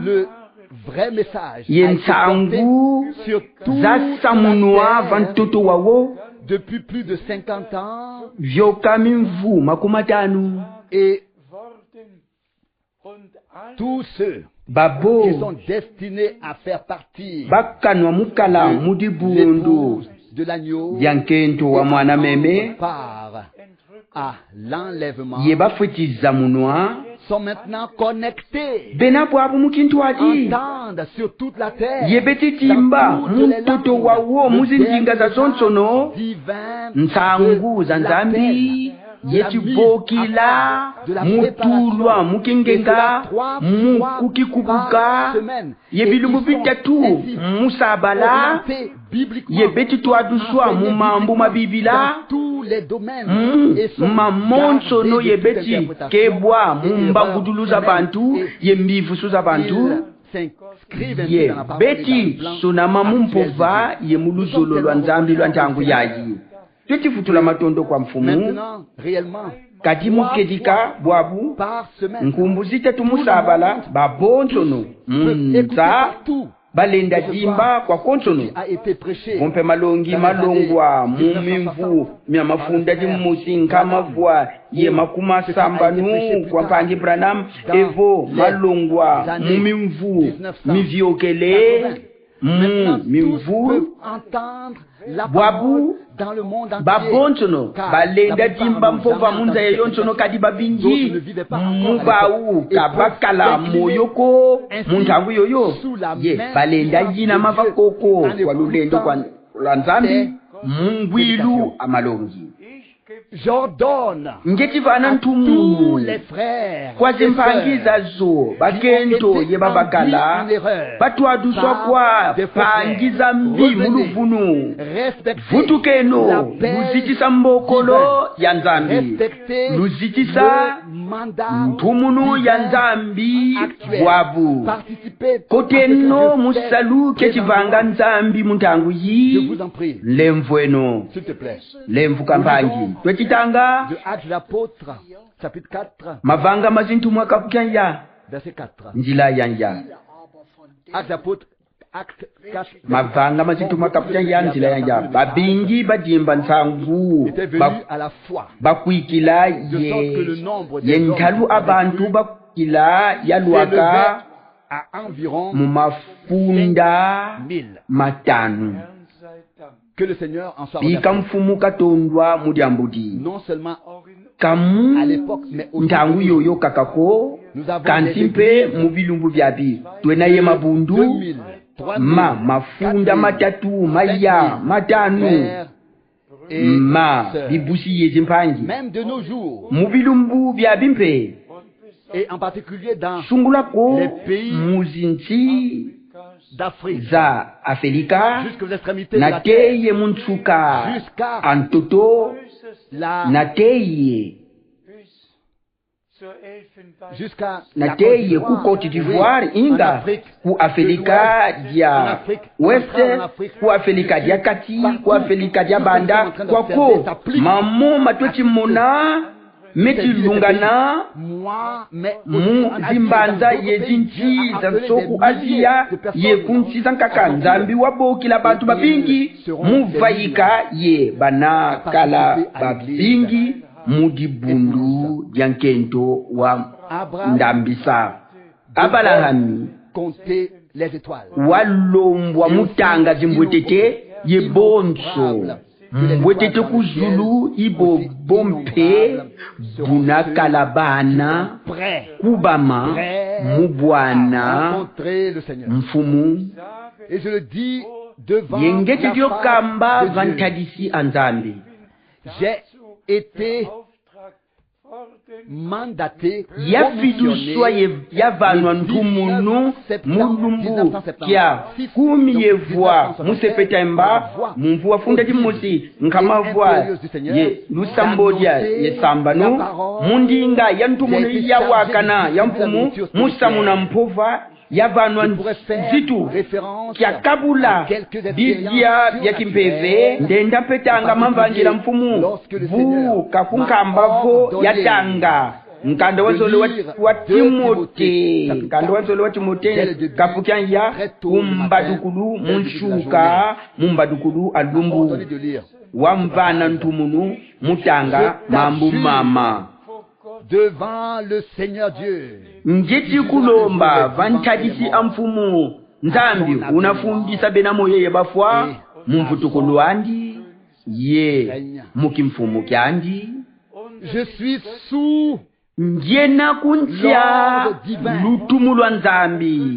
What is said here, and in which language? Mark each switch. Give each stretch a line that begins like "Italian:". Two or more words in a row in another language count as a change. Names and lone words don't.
French: le vrai message
Kongo: yentsangu
French: sur tout
Kongo: zasamunwa vantoto wawo
French: depuis plus de 50 ans
Kongo: vyokami mvu makumatanu
French: et tous ceux
Kongo: babo
French: qui sont destinés à faire partie
Kongo: bakanwa mukala mudibundu
French: l'épouse de l'agneau
Kongo: dya nkento wa mwana meme
French: part à l'enlèvement
Kongo: ye bafutiza munwa
French: sont maintenant connectés
Kongo: bena bwabu mukintu wadi
French: entendent sur toute la terre
Kongo: ye betitimba mutoto wawo muzinjinga za sonsono
French: divin
Kongo: ntsangu za nzambi yecibokila mutulwa mukingenga mukukikubuka yebilumbu bitatu musabala yebetitwaduswa mumambu mabibila mamonsono yebeti kebwa mumbangudulu za bantu yembivusu za bantu ye beti sunama mumpova yemuluzolo lwa nzambi lwa ntangu yayi twetifutula matondo kwa mfumu kati mukedika bwabu
French: par semaine.
Kongo: nkumbuzite tumusabala babonsono munza balenda jimba kwa konsono
French: A été prêché
Kongo: mumpe malongi malongwa mumimvu mya mafunda jimusi nkamavwa ye makuma sambanu kwa pangi branam evo malongwa mumimvu mivyokele mimvu bwabu
French: dans le monde entier.
Kongo: babonsono balenda jimba mpova munza yeyonsono kadi babingi mubau kabakala moyoko muntangu yoyo ye balenda jina mavakoko kwa lulendo kwa lanzambi mungwilu amalongi
French: J'ordonne
Kongo: ngetivana
French: tous
Kongo: ntumu
French: les frères
Kongo: kwa
French: et sœurs
Kongo: zimpangiza zo bakento ye babakala batwaduswa kwa pangiza mbi muluvunu
French: respectez
Kongo: vutukeno
French: la paix
Kongo: luzitisa mbokolo ya nzambi
French: respectez
Kongo: luzitisa
French: le mandat
Kongo: ntumunu ya nzambi
French: actuel.
Kongo: bwabu
French: Participez
Kongo: koteno
French: à ce que je
Kongo: musalu
French: fais
Kongo: kecivanga nzambi muntangu
French: je
Kongo: yi
French: vous en prie,
Kongo: lemvu eno
French: s'il te plaît.
Kongo: lemvu kampangi twecitanga
French: De Actes de l'Apôtre, chapitre 4,
Kongo: mavanga mazintumwa kapukya
French: verset 4.
Kongo: njila yanja
French: Actes de l'Apôtre, Acte 4.
Kongo: mavanga mazintumwa kapukya njila yanja babingi badimba nsangu
French: Était venu à la foi.
Kongo: bakwikila
French: De sorte que le nombre des
Kongo: ye
French: hommes
Kongo: ntalu
French: qui
Kongo: abantu
French: avaient
Kongo: bakwikila yalwaka
French: s'élevait à environ
Kongo: mu mafunda
French: 1000.
Kongo: matanu
French: Que le Seigneur en soit
Kongo: bika
French: remercié.
Kongo: mfumu katondwa mudyambudi
French: Non seulement
Kongo: kamu
French: à l'époque, mais aussi
Kongo: ntangu yoyo kakako
French: nous avons
Kongo: kansi
French: des
Kongo: mpe
French: églises
Kongo: mu bilumbu byabi twenaye mabundu
French: 2000, 3000,
Kongo: mafunda
French: 4000,
Kongo: matatu maya matanu
French: frères et sœurs.
Kongo: bibusi yezi mpangi
French: Même de nos jours,
Kongo: mu bilumbu byabi mpe
French: et en particulier dans
Kongo: sungulako
French: les pays
Kongo: muzinsi
French: d'Afrique,
Kongo: za Afrika
French: jusqu'aux extrémités de la terre,
Kongo: nateye muntsuka
French: jusqu'à
Kongo: antoto
French: la
Kongo: nateye
French: jusqu'à
Kongo: nateye ku Côte d'Ivoire inga ku Afrika dia West ku Afrika dia kati ku Afrika dia banda kwako mamo matoti mona metilungana
French: moi, mais
Kongo: mu zimbanza yezinchi za soku Asia ye kunchi zankaka nzambi wabokila bantu babingi muvayika ye bana kala babingi mudibundu dyankento wa ndambisa abalahami
French: compter les étoiles.
Kongo: walombwa mutanga zimbwetete ye bonso mbwetete kuzulu ibo bompe bunakala bana
French: Prêt
Kongo: kubama
French: à
Kongo: mubwana
French: rencontrer le Seigneur.
Kongo: mfumu
French: Et je le dis devant
Kongo: yengete
French: la
Kongo: dyokamba
French: face de Dieu.
Kongo: vantadisi anzambi
French: J'ai été mandaté,
Kongo: yafiduswa yavanwa ntumunu mulumbu kya kumi yevwa museptemba mumvu wafunda dimusi nkamavwa ye lusambodya yesambanu mundinga ya ntumunu yawakana ya mfumu musamuna mpova yavanwa zitu kya kabula bidya bya kimpeve ndenda petanga mamvangira mfumu vu kakunkambavo yatanga nkanda wa timote kapukya ya kumbadukulu munshuka mumbadukulu alumbu
French: Ordonnez de lire.
Kongo: wamvana ntumunu mutanga mambu mama
French: Devant le Seigneur Dieu.
Kongo: njeti kulomba vantadisi amfumu nzambi unafundisa bena moyeye bafwa mumvutukulu andi ye mukimfumu kyandi
French: Je suis sous
Kongo: njena kuntya lutumu lwa nzambi